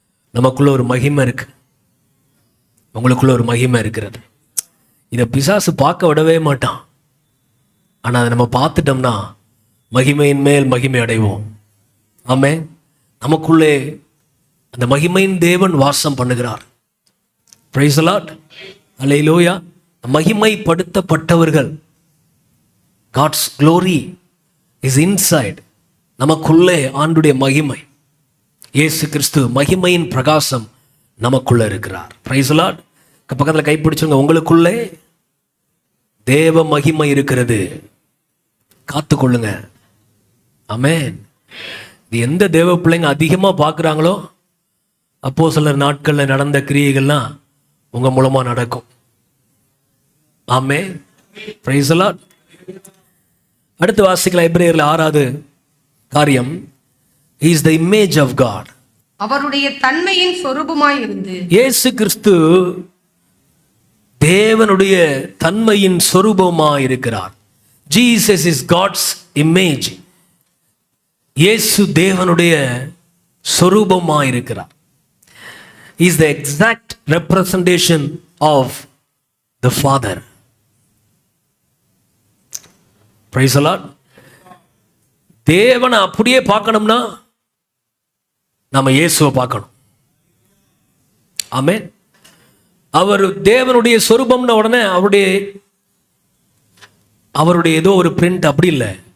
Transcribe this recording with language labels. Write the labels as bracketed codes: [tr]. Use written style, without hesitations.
[ta] நமக்குள்ள ஒரு மகிமை இருக்கு, உங்களுக்குள்ள ஒரு மகிமை இருக்கிறது. இதை பிசாசு பார்க்க விடவே மாட்டான். ஆனா அதை நம்ம பார்த்துட்டோம்னா மகிமையின் மேல் மகிமை அடைவோம். ஆமே. நமக்குள்ளே அந்த மகிமையின் தேவன் வாசம் பண்ணுகிறார். Praise the Lord. Hallelujah. மகிமைப்படுத்தப்பட்டவர்கள், [en] God's glory is inside. [ta] நமக்குள்ளே ஆண்டுடைய மகிமை, இயேசு கிறிஸ்து மகிமையின் பிரகாசம் நமக்குள்ள இருக்கிறார். Praise the Lord. பக்கத்துல கைப்பிடிச்சுங்க, உங்களுக்குள்ளே தேவ மகிமை இருக்கிறது, காத்துக்கொள்ளுங்க. ஆமென். இது எந்த தேவ பிள்ளைங்க அதிகமா பார்க்குறாங்களோ அப்போஸ்தலர் நாட்கள்ல நடந்த கிரியைகள்லாம் உங்க மூலமா நடக்கும். ஆமென். Praise the Lord. அடுத்து வாசிக்கலாம் எபிரேயர்ல 6வது காரியம். [en] He is the image of God. [ta] அவருடைய தன்மையின் சொரூபமாய் இருந்து, இயேசு கிறிஸ்து தேவனுடைய தன்மையின் சொரூபமாய் இருக்கிறார். [en] Jesus is God's image. [ta] இயேசு தேவனுடைய சொரூபமாய் இருக்கிறார். [en] He is the exact representation of the Father. Praise the Lord. [ta] தேவனை அப்படியே பார்க்கணும்னா நாம இயேசுவை பார்க்கணும். ஆமென். அவர் தேவனுடைய சொரூபம்ன உடனே அவருடைய ஏதோ ஒரு பிரிண்ட் அப்படி இல்லை.